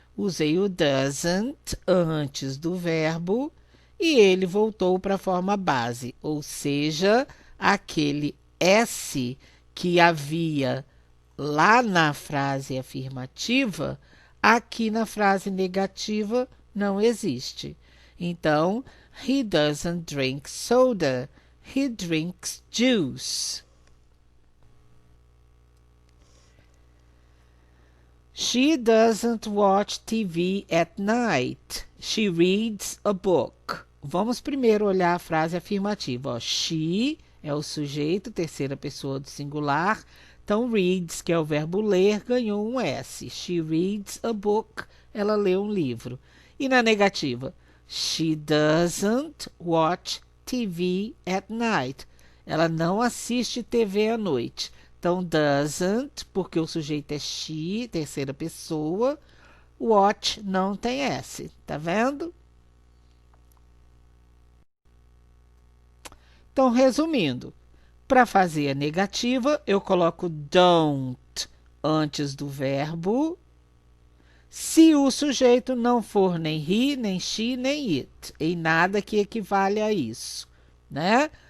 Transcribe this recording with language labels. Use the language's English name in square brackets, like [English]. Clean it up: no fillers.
[Portuguese] Usei o doesn't antes do verbo e ele voltou para a forma base, ou seja, aquele S que havia lá na frase afirmativa, aqui na frase negativa não existe. [English] Então, he doesn't drink soda, he drinks juice. She doesn't watch TV at night. She reads a book. [Portuguese] Vamos primeiro olhar a frase afirmativa. Ó. She é o sujeito, terceira pessoa do singular. Então, reads, que é o verbo ler, ganhou um S. She reads a book. Ela lê um livro. E na negativa? [English] She doesn't watch TV at night. [Portuguese] Ela não assiste TV à noite. Então, doesn't, porque o sujeito é she, terceira pessoa. Watch não tem S, tá vendo? Então, resumindo, para fazer a negativa, eu coloco don't antes do verbo, se o sujeito não for nem he, nem she, nem it, em nada que equivale a isso, né?